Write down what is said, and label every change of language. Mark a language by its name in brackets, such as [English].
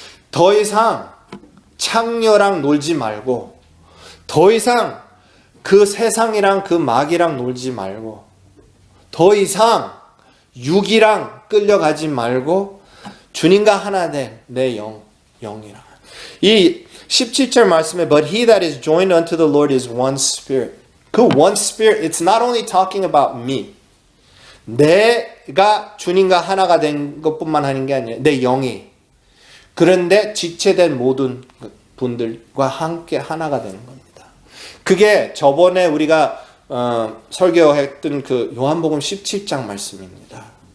[Korean] 더 이상 창녀랑 놀지 말고, 더 이상 그 세상이랑 그 마귀랑 놀지 말고, 더 이상 육이랑 끌려가지 말고 주님과 하나 된 내 영이랑. 이 17절 말씀에 [English] But he that is joined unto the Lord is one spirit. 그 one spirit, it's not only talking about me. [Korean] 내가 주님과 하나가 된 것뿐만 하는 게 아니라 내 영이. 그런데 지체된 모든 분들과 함께 하나가 되는 겁니다. 그게 저번에 우리가 설교했던 그 요한복음 17장 말씀입니다.